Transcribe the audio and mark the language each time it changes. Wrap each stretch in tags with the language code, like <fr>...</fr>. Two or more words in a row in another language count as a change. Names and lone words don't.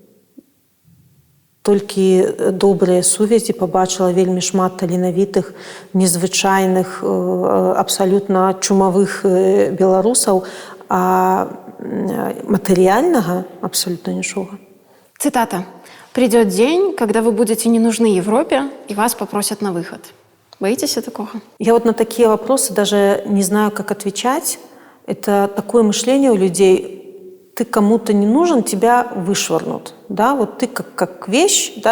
<be>Толькі добрыя сувязі, пабачыла вельмі шмат таленавітых, незвычайных, абсалютна чумавых беларусаў, а матэрыяльнага абсалютна нічога. Цытата.</be> <ru>Придет день, когда вы будете не нужны Европе, и вас попросят на выход. Боитесь такого? Я вот на такие вопросы даже не знаю, как отвечать. Это такое мышление у людей. Ты кому-то не нужен, тебя вышвырнут. Да? Вот ты как вещь. Да?</ru>